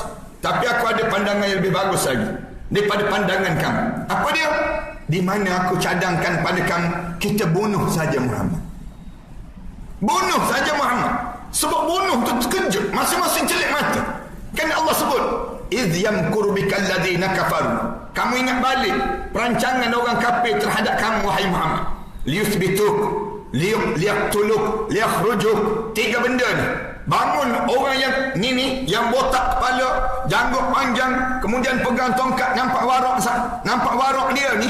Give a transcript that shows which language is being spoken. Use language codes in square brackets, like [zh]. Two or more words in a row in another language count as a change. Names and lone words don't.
[ms] Tapi aku ada pandangan yang lebih bagus lagi daripada pandangan kamu. Apa dia? Di mana aku cadangkan pada kamu, kita bunuh saja Muhammad. Bunuh saja Muhammad. Sebab bunuh tu terkejut, masing-masing celik mata. Kan Allah sebut, [ar] إذ يمكر بك الذين كفروا. [ms] Kamu ingat balik perancangan orang kafir terhadap kamu wahai Muhammad. [ar] ليثبتوك، ليقتلوك، ليخرجوك. [ms] Tiga benda ni. Bangun orang yang ni yang botak kepala, janggut panjang, kemudian pegang tongkat, nampak warok dia ni.